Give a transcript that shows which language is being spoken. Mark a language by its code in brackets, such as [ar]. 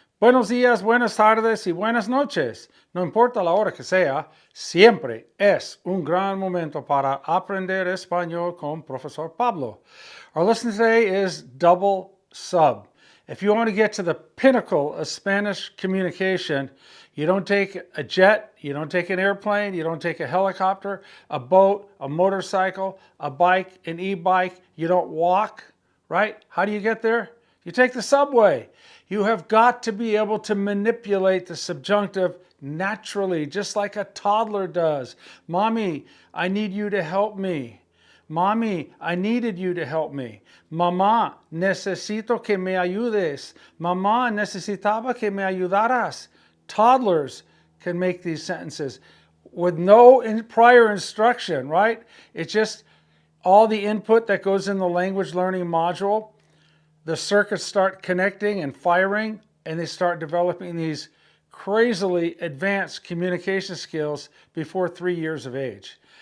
[es] Buenos días, buenas tardes y buenas noches. No importa la hora que sea, siempre es un gran momento para aprender español con Profesor Pablo. [en] Our lesson today is double sub. If you want to get to the pinnacle of Spanish communication, you don't take a jet, you don't take an airplane, you don't take a helicopter, a boat, a motorcycle, a bike, an e-bike, you don't walk, right? How do you get there? You take the subway. You have got to be able to manipulate the subjunctive naturally, just like a toddler does. Mommy, I need you to help me. Mommy, I needed you to help me. [es] Mamá, necesito que me ayudes. Mamá, necesitaba que me ayudaras. [en] Toddlers can make these sentences with no prior instruction, right? It's just all the input that goes in the language learning module. The circuits start connecting and firing, and they start developing these crazily advanced communication skills before 3 years of age.